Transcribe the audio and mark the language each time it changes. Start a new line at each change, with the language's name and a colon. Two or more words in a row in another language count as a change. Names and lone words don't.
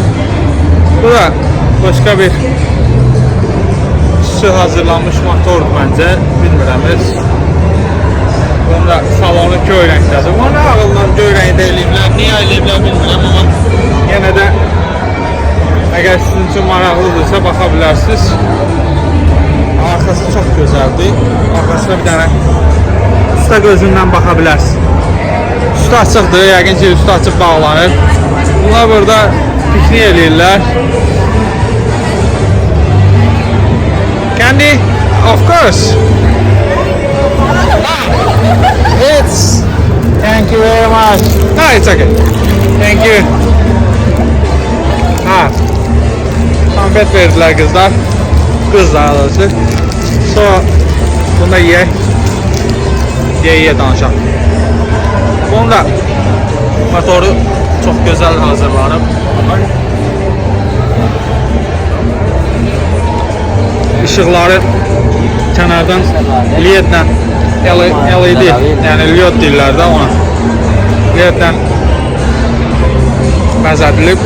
Azerbaijani: Bu da başqa bir hazırlanmış motordur məncə. Bilmirəm heç. Bunun da salonu göy rəngdədir. Bunu ağılla göy rəngdə eləyiblər. Niyə eləyiblər bilmirəm amma yenə də əgər sizin üçün maraqlıdırsa baxa bilərsiniz.
Turkish: Arkası çok güzeldi. Arkasına bir tane usta gözünden bakabilirsiniz.
Azerbaijani: Üstü açıqdır. Yəqin ki üstü açıq bağlanır. Bunlar burada piknik eləyirlər.
English: Candy? Of course. It's. Thank you very much. No, it's okay. Thank you.
Turkish: Konfet verdiler kızlar. Kız daha doğrusu.
Azerbaijani: Sonra bunu da ye danışaq. Bunun da motoru
Turkish: çok güzel
Azerbaijani: hazırlanıb. işıqları kənardan LED-lə LED, yəni LED deyirlər də ona. LED-lə bəzədilib.